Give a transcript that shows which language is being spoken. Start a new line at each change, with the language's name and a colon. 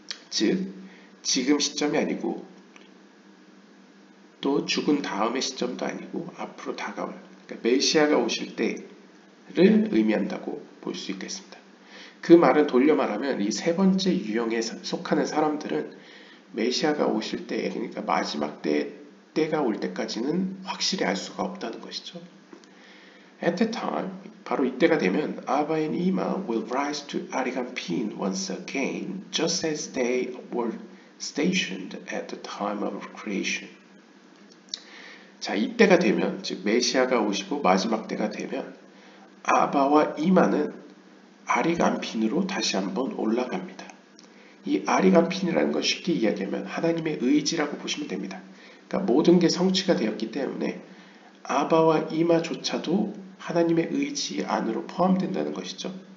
Korean: 즉 지금 시점이 아니고 또 죽은 다음의 시점도 아니고 앞으로 다가올, 그러니까 메시아가 오실 때를 의미한다고 볼 수 있겠습니다. 그 말은 돌려 말하면 이 세 번째 유형에 속하는 사람들은 메시아가 오실 때, 그러니까 마지막 때가 올 때까지는 확실히 알 수가 없다는 것이죠.
English: At the time,
Korean: 바로 이때가 되면
English: Abba and Ima will rise to Arigampin once again, just as they were stationed at the time of creation.
Korean: 자, 이때가 되면, 즉 메시아가 오시고 마지막 때가 되면 아바와 이마는 아리간핀으로 다시 한번 올라갑니다. 이 아리간핀이라는 건 쉽게 이야기하면 하나님의 의지라고 보시면 됩니다. 그러니까 모든 게 성취가 되었기 때문에 아바와 이마조차도 하나님의 의지 안으로 포함된다는 것이죠.